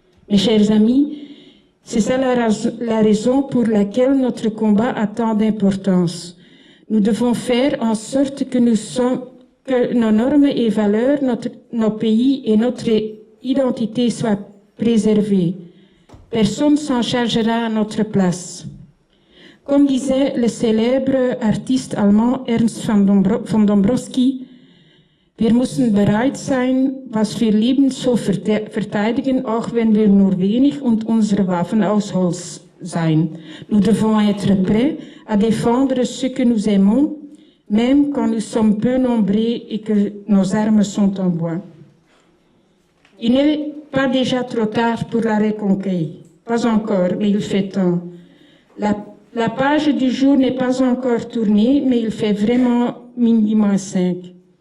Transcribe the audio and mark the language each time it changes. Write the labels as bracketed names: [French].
[French] Mes chers amis, c'est ça la raison pour laquelle notre combat a tant d'importance. Nous devons faire en sorte que nos normes et valeurs, nos pays et notre identité soient préservés. Personne s'en chargera à notre place. Comme disait le célèbre artiste allemand Ernst von Dombrowski, [German] wir müssen bereit sein, was wir lieben, zu verteidigen, auch wenn wir nur wenig und unsere Waffen aus Holz sein. [French] Nous devons être prêts à défendre ce que nous aimons, même quand nous sommes peu nombreux et que nos armes sont en bois. Il n'est pas déjà trop tard pour la reconquête. Pas encore, mais il fait temps. La page du jour n'est pas encore tournée, mais il fait vraiment -5.